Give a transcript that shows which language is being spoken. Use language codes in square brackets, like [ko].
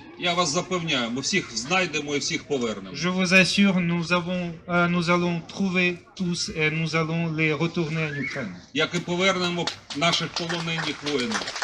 [uk] Я вас запевняю, ми всіх знайдемо і всіх повернемо. [fr] Je vous assure, nous allons trouver tous et nous allons les retourner en Ukraine. [uk] Як і повернемо наших полонених воїнів.